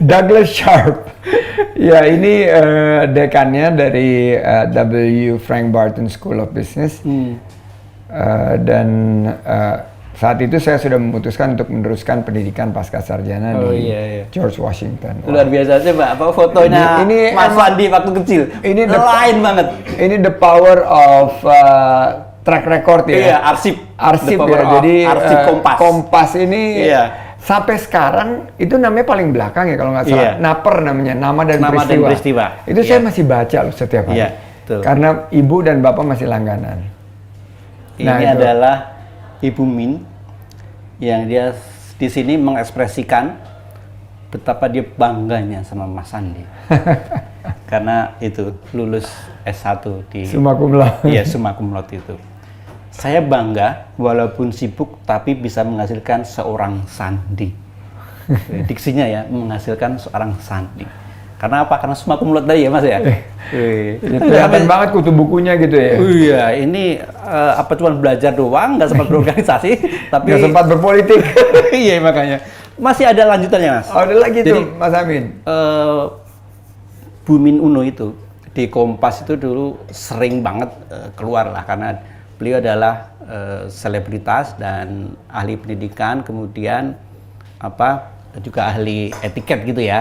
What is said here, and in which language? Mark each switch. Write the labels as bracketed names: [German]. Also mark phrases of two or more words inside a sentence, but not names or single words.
[Indonesian] Douglas Sharp. Ya, ini dekannya dari W. Frank Barton School of Business. Dan saat itu saya sudah memutuskan untuk meneruskan pendidikan pasca sarjana di George Washington. Luar biasa sih, Pak. Apa fotonya ini Mas Sandi waktu kecil? Ini lain banget. Ini [English] the power of track record [Indonesian] ya. Iya, arsip ya. Jadi arsip Kompas ini sampai sekarang itu namanya paling belakang ya kalau nggak salah. Naper namanya, nama dan peristiwa. Itu saya masih baca loh setiap hari. Karena ibu dan bapak masih langganan. Ini adalah Ibu Min yang dia di sini mengekspresikan betapa dia bangganya sama Mas Sandi. Karena itu lulus S1 di [Latin] summa cum laude. [Indonesian] Iya, [Latin] summa cum laude [Indonesian] itu. Saya bangga walaupun sibuk tapi bisa menghasilkan seorang Sandi. Diksinya ya, menghasilkan seorang Sandi. Karena apa? Karena [Latin] summa cum laude [Indonesian] tadi ya, Mas ya. Kelihatan banget kutu bukunya gitu ya. Iya, ini apa cuma belajar doang, nggak sempat berorganisasi, tapi nggak sempat berpolitik. Iya, makanya. Masih ada lanjutannya, Mas. Oh, ada lagi tuh, Mas Amin. Bu Min Uno itu di Kompas itu dulu sering banget keluar lah karena beliau adalah selebritas dan ahli pendidikan, kemudian juga ahli etiket gitu ya.